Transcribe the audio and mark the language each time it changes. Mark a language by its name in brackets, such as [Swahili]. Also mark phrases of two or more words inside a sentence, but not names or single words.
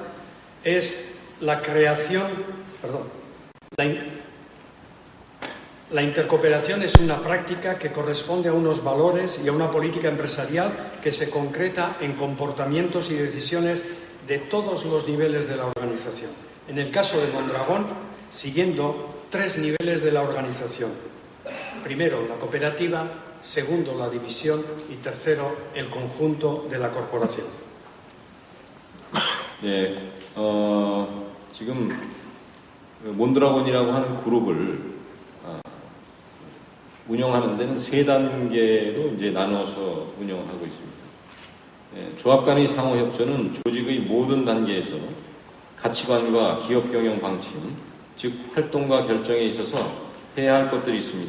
[Spanish] Es la creación, la intercooperación es una práctica que corresponde a unos valores y a una política empresarial que se concreta en comportamientos y decisiones de todos los niveles de la organización. En el caso de Mondragón, siguiendo tres niveles de la organización. Primero, la cooperativa, segundo, la división y tercero, el conjunto de la corporación. [Korean] 네, 지금 몬드라곤이라고 하는 그룹을 운영하는 데는 3단계로 이제 나눠서 운영하고 있습니다. 네, 조합 간의 상호 협조는 조직의 모든 단계에서 가치관과 기업 경영 방침, 즉 활동과 결정에 있어서 해야 할 것들이 있습니다.